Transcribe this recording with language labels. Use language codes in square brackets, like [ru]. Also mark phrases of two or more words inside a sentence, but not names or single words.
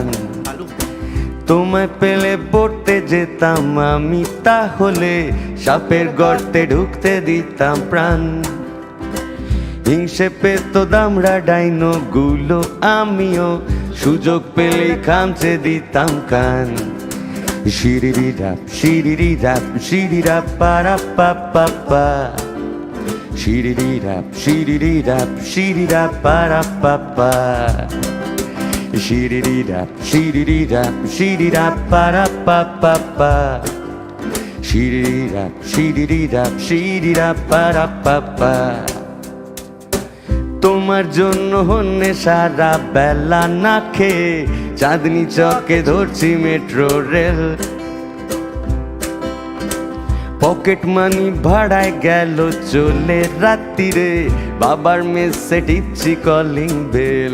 [bn] তোমায় পেলে পড়তে যেতাম আমি, তাহলে সাপের গর্তে ঢুকতে দিতাম প্রাণ। হিংসে পেত দামড়া ডাইনো গুলো, আমিও সুযোগ পেলে খামচে দিতাম কান। শিরিরি রাপ, শিরিরি রাপ, শিরি রাপ, পারা পা পা পা। Shiri rap, shiri rap, para pa pa. Shiri rap, shiri rap, para pa pa pa. Shiri rap, shiri rap, para pa pa. তোমার জন্য হন্যে সারা বেলা না খেয়ে চাঁদনি চকে ধরছি [en] metro rail. pocket money [bn] ভাড়ায় গেল চলে রাত্রিরে, বাবার মেসে টিপছি [en] calling bell.